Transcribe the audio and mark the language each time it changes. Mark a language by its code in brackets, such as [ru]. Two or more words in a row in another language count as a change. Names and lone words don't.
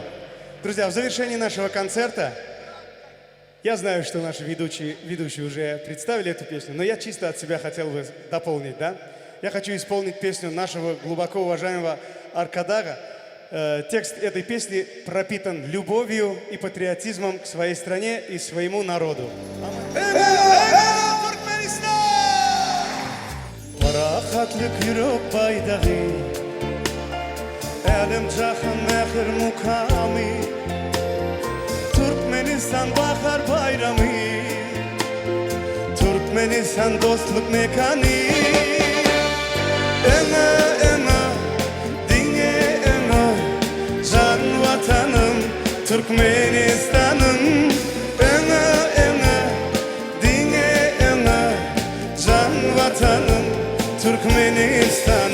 [ru] Друзья, в завершении нашего концерта, я знаю, что наши ведущие уже представили эту песню, но я чисто от себя хотел бы дополнить, да? Я хочу исполнить песню нашего глубоко уважаемого Аркадага. Текст этой песни пропитан любовью и патриотизмом к своей стране и своему народу. [tk] Türkmenistan bahar bayramı, Türkmenistan dostluk mekanı. Ena ena, dine ena, can vatanım Türkmenistan'ım. Ena ena, dine ena, can vatanım Türkmenistan'ım.